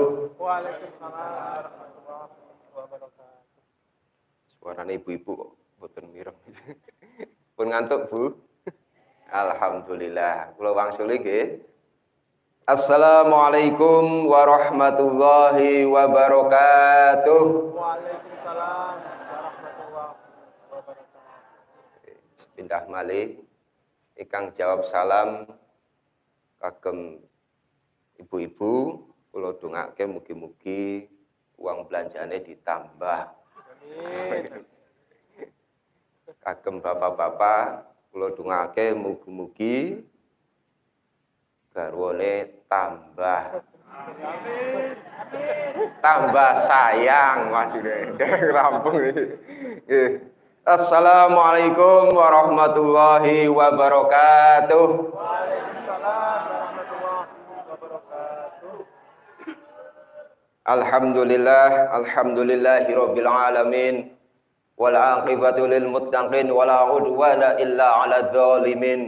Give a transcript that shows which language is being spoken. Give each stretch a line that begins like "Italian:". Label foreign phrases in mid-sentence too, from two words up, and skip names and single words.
Arabic: وعليكم السلام ورحمة الله وبركاته.
Javanese: Suarane ibu-ibu kok mboten mireng. Pun ngantuk, Bu? Alhamdulillah. Kula wangsuli nggih.
Arabic: السلام عليكم ورحمة الله وبركاته. وعليكم السلام ورحمة الله وبركاته.
Javanese: Pindah malih ingkang jawab salam kagem ibu-ibu, kula dongake mugi-mugi uang belanjane ditambah. Amin. Kagem bapak-bapak, kula dongake mugi-mugi garwane tambah. Amin.
Indonesian: Tambah sayang maksudnya.
Javanese: Rampung iki. Nggih.
Arabic: السلام عليكم ورحمة الله وبركاته. وعليكم السلام ورحمة الله وبركاته. الحمد لله رب العالمين. والعاقبة للمتقين ولا عدوان إلا على الظالمين.